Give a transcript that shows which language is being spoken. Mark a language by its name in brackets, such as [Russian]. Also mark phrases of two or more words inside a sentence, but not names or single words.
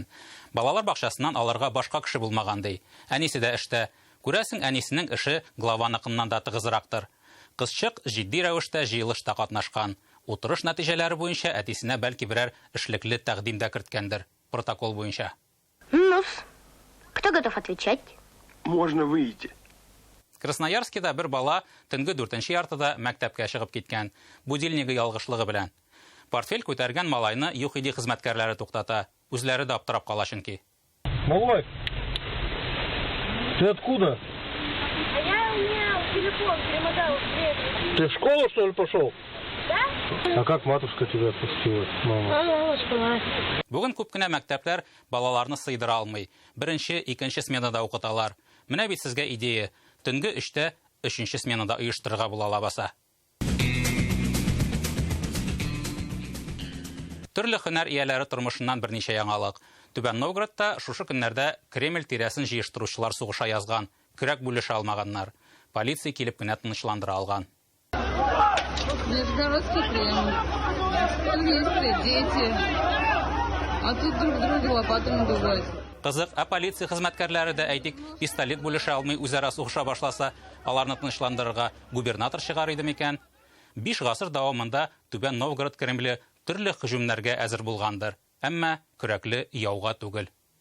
[Tatar] Балалар бакчасыннан аларга башка кеше булмаган ди. Әнисе дә эштә. Күрәсең, әнисенең эше главаныкыннан да тыгызрактыр. Кызчык җитди рәвештә җыелышта катнашкан. Утырыш нәтиҗәләре буенча әтисенә бәлки берәр эшлекле тәкъдимдә керткәндер. Протокол буенча. [Russian] Ну, кто готов отвечать? Можно выйти. [Tatar] Красноярскида бер бала төнге 4нче яртыда мәктәпкә чыгып киткән. Будильниги ялгышлыгы белән. Портфель күтәргән малайны ЮХИДИ хезмәткәрләре туктата. Үзләре дә аптырап кала чөнки. Малай, [Russian] ты откуда? А я у меня телефон перемотал. Ты в школу, что ли, пошел? Да? А как матушка тебя отпустила, мама? [Tatar] Бүген күп кенә мәктәпләр балаларны сыйдыра алмый. Беренче, икенче сменада укыталар. Менә бит сезгә идея. Төнге 3тә 3нче сменада оештырырга була лабаса. Төрле һөнәр ияләре тормышыннан берничә яңалык. Түбән Новгородта шушы көннәрдә Кремль тирәсен җыештыручылар сугыша язган. Көрәк бүлешә алмаганнар. Полиция килеп кенә тынычландыра алган. [Russian] Нижегородский Кремль. Туристы, дети. А тут друг другу лопатами дугать. [Tatar] Кызык, полиция хезмәткәрләре дә әйтик, пистолет бүлешә алмый үзара сугыша башласа, аларны тынычландырырга губернатор чыгар иде микән? 5 гасыр дәвамында Түбән Новгород Кремле төрле һөҗүмнәргә әзер булгандыр, әмма көрәкле яуга түгел.